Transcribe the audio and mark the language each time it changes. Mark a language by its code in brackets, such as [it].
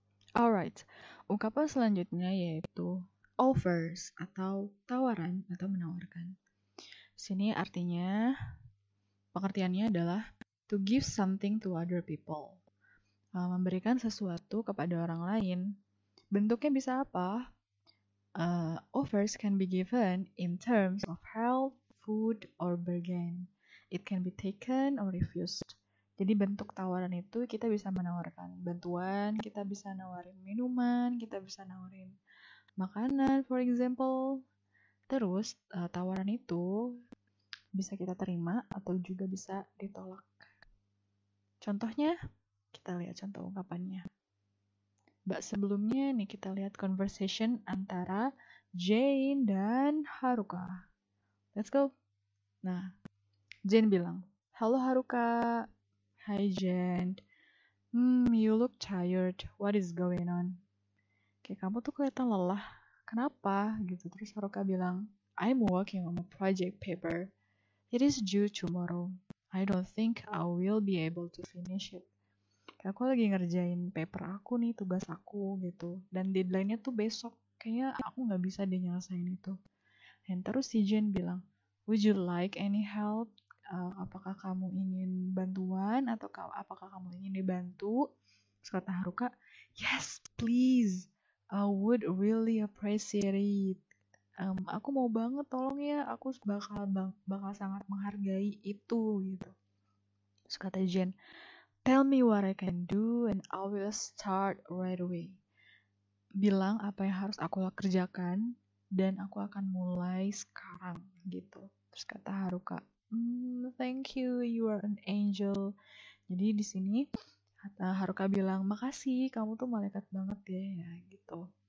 [id] Alright, ungkapan selanjutnya yaitu offers atau tawaran atau menawarkan. Sini artinya, pengertiannya adalah [en] to give something to other people. [id] Memberikan sesuatu kepada orang lain. Bentuknya bisa apa? [en] Offers can be given in terms of help, food, or bargain. It can be taken or refused. [id] Jadi bentuk tawaran itu kita bisa menawarkan bantuan, kita bisa nawarin minuman, kita bisa nawarin makanan, [en] for example. [id] Terus tawaran itu bisa kita terima atau juga bisa ditolak. Contohnya, kita lihat contoh ungkapannya. Sebelumnya nih kita lihat conversation antara Jane dan Haruka. [en] Let's go. [id] Nah, Jane bilang, halo Haruka. [en] Hi Jane. You look tired. What is going on? [id] Kayak kamu tuh kelihatan lelah. Kenapa? Gitu. Terus Haruka bilang, [en] I'm working on a project paper. It is due tomorrow. I don't think I will be able to finish it. [id] Kayak aku lagi ngerjain paper aku nih, tugas aku gitu. Dan deadline-nya tuh besok. Kayaknya aku gak bisa deh nyelesain itu. Dan terus si Jane bilang, [en] would you like any help? [id] apakah kamu ingin bantuan atau apakah kamu ingin dibantu? Terus kata Haruka, [en] yes please, I would really appreciate it. [id] Aku mau banget, tolong ya, aku bakal sangat menghargai itu gitu. Terus kata Jen, [en] tell me what I can do and I will start right away. [id] Bilang apa yang harus aku kerjakan dan aku akan mulai sekarang gitu. Terus kata Haruka, [en] thank you, you are an angel. [id] Jadi di sini Haruka bilang, makasih, kamu tuh malaikat banget ya gitu.